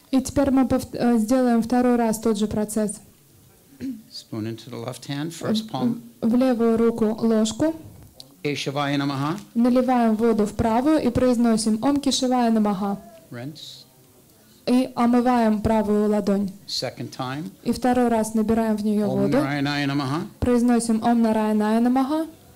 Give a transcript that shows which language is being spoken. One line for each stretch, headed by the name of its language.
Russian: И теперь мы сделаем второй раз тот же процесс.
English: Spoon into the left hand, first palm.
Russian: В левую руку ложку.
Sanskrit: Keshavaya Namaha.
Russian: Наливаем воду в правую и произносим
Sanskrit: Ом Кешавая Намаха.
English: Rinse.
Russian: И омываем правую ладонь.
English: Second time.
Russian: И второй раз набираем в нее
Sanskrit: Om
Russian: воду.
Sanskrit: Narayanaya Namaha.
Russian: Произносим
Sanskrit: Ом Нараяная Намаха.